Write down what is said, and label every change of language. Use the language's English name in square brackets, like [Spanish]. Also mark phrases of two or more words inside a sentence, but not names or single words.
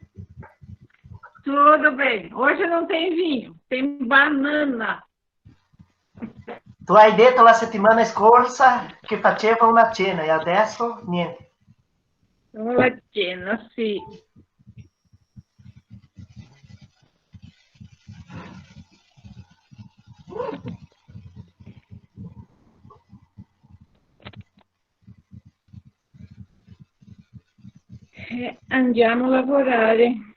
[Portuguese] Tudo bem. Hoje não tem vinho, tem banana. [Italian] Tu hai detto la settimana scorsa che faceva una cena e adesso niente. [Portuguese] Uma cena, [Italian] sì. Andiamo a lavorare.